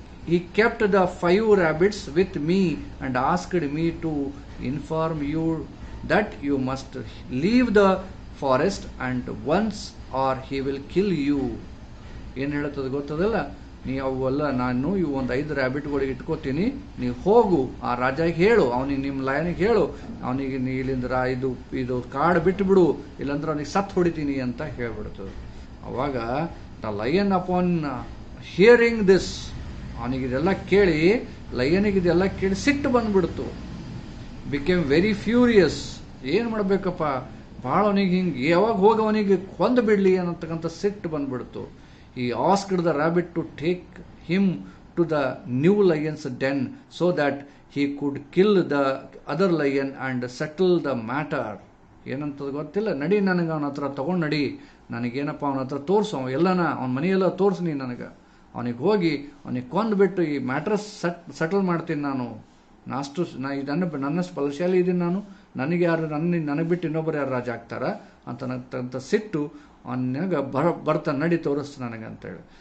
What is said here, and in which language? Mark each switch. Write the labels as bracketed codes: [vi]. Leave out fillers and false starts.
[en] He kept the 5 rabbits with me and asked me to inform you that you must leave the forest and once or he will kill you. [kn] ಏನು ಹೇಳ್ತದೆ ಗೊತ್ತದಲ್ಲ, ಅವೆಲ್ಲ ನಾನು ಇವು ಒಂದು 5 ರ್ಯಾಬಿಟ್ಗಳಿಗೆ ಇಟ್ಕೋತೀನಿ, ನೀವು ಹೋಗು ಆ ರಾಜಾಗೆ ಹೇಳು, ಅವನಿಗೆ ನಿಮ್ಮ ಲಯನಿಗೆ ಹೇಳು, ಅವನಿಗೆ ನೀ ಇಲ್ಲಿಂದ ಇದು ಕಾಡು ಬಿಟ್ಟುಬಿಡು, ಇಲ್ಲಾಂದ್ರೆ ಅವನಿಗೆ ಸತ್ತು ಹೊಡಿತೀನಿ ಅಂತ ಹೇಳ್ಬಿಡ್ತದೆ. ಅವಾಗ [en] the lion upon hearing this, [kn] ಅವನಿಗಿದೆಲ್ಲ ಕೇಳಿ, ಲಯನಿಗಿದೆಲ್ಲ ಕೇಳಿ ಸಿಟ್ಟು ಬಂದ್ಬಿಡ್ತು. [en] Became very furious. [kn] ಏನು ಮಾಡಬೇಕಪ್ಪ, ಭಾಳ ಅವನಿಗೆ ಹಿಂಗೆ ಯಾವಾಗ ಹೋಗಿ ಅವನಿಗೆ ಕೊಂದು ಬಿಡಲಿ ಅನ್ನತಕ್ಕಂಥ ಸಿಟ್ಟು ಬಂದ್ಬಿಡ್ತು. [en] He asked the rabbit to take him to the new lion's den so that he could kill the other lion and settle the matter. [kn] ಏನಂತದ ಗೊತ್ತಿಲ್ಲ, ನಡಿ ನನಗೆ ಅವನ ಹತ್ರ ತಗೊಂಡು ನಡಿ, ನನಗೇನಪ್ಪ ಅವನ ಹತ್ರ ತೋರಿಸು, ಎಲ್ಲನ ಅವನ ಮನೆಯೆಲ್ಲ ತೋರಿಸು ನೀ ನನಗೆ, ಅವನಿಗೆ ಹೋಗಿ ಅವನಿಗೆ ಕೊಂದುಬಿಟ್ಟು ಈ ಮ್ಯಾಟ್ರ್ ಸೆಟಲ್ ಮಾಡ್ತೀನಿ ನಾನು. ನನ್ನಷ್ಟು ಬಲಶಾಲಿ ಇದ್ದೀನಿ ನಾನು, ನನಗೆ ಯಾರು ನನಗೆ ಬಿಟ್ಟು ಇನ್ನೊಬ್ಬರು ಯಾರು ರಾಜ ಆಗ್ತಾರ ಅಂತ ಸಿಟ್ಟು ಅವನಾಗ ಬರ್ತಾನೆ, ನಡಿ ತೋರಿಸ್ತು ನನಗೆ ಅಂತೇಳಿ.